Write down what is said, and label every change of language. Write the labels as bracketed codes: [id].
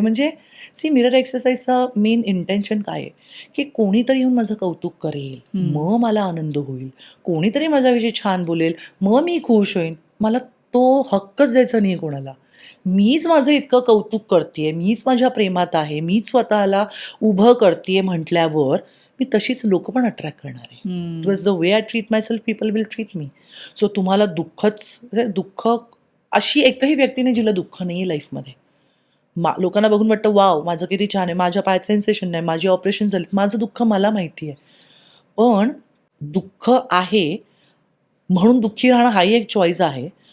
[mr] म्हणजे C, mirror एक्सरसाइजचा main intention काय आहे की कोणीतरी येऊन माझं कौतुक करेल, मग मला आनंद होईल, कोणीतरी माझ्याविषयी छान बोलेल, मग मी खुश होईन. मला तो हक्कच द्यायचा नाही कोणाला. मीच माझं इतकं कौतुक करतेय, मीच माझ्या प्रेमात आहे, मीच स्वतःला उभं करतेय म्हटल्यावर मी तशीच लोक पण अट्रॅक्ट करणार आहे. [en] It was the way I treat myself, people will treat me. [mr] So तुम्हाला दुःख, अशी एकही व्यक्ती नाही जिला दुःख नाही आहे लाईफमध्ये. लोकांना बघून वाटतं वाव, माझं किती छान आहे, माझ्या पायात सेन्सेशन नाही, माझी ऑपरेशन झाली, माझं दुःख मला माहिती आहे. पण दुःख आहे म्हणून दुःखी राहणं हाही एक चॉईस आहे.